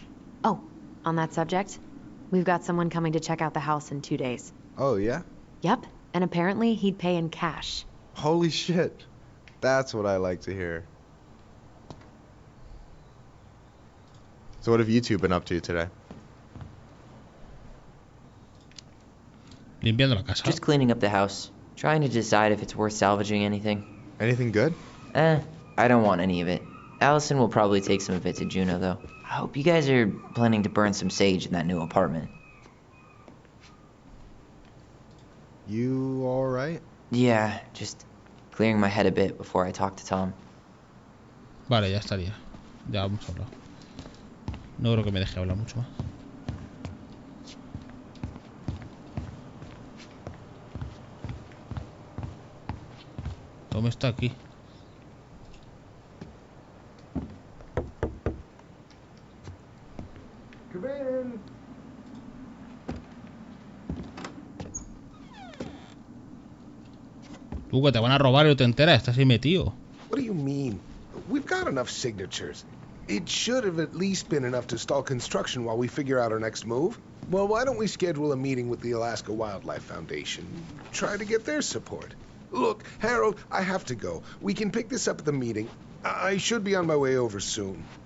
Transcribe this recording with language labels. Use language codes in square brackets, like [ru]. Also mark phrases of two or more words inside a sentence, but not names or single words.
[en] Oh, on that subject, we've got someone coming to check out the house in 2 days. Oh, yeah? Yep, and apparently he'd pay in cash. Holy shit. That's what I like to hear. So what have you two been up to today? [es] Limpiando la casa. [en] Just cleaning up the house. Trying to decide if it's worth salvaging anything. Anything good? I don't want any of it. Allison will probably take some of it to Juno, though. I hope you guys are planning to burn some sage in that new apartment. You alright? Yeah, just clearing my head a bit before I talk to Tom. [es] Vale, ya estaría. Ya hemos hablado. No creo que me deje hablar mucho más. Tom está aquí. [en] Come in. [es] Tú, que te van a robar y no te enteras, estás ahí metido. [en] What do you mean? We've got enough signatures. It should have at least been enough to stall construction while we figure out our next move. Well, why don't we schedule a meeting with the Alaska Wildlife Foundation? Try to get their support. Look, Harold, I have to go. We can pick this up at the meeting. I should be on my way over soon.